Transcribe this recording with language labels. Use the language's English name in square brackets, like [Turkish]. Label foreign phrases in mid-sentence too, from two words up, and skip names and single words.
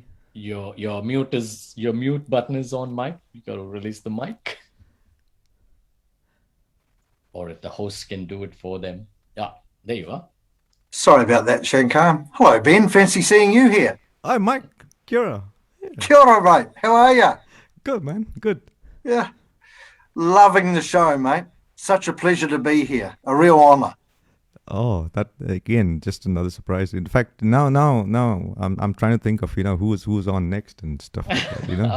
[English] Your mute button is on, Mike. You gotta release the mic. Or if the host can do it for them. Yeah, there you are. Sorry about that, Shankar. Hello, Ben. Fancy seeing you here. Hi, Mike. Kira. Yeah. [Māori] Kia ora, [English] mate. How are you? Good, man. Good. Yeah. Loving the show, mate. Such a pleasure to be here. A real honour. Oh, that again, just another surprise. In fact, now, I'm trying to think of who's on next and stuff like that.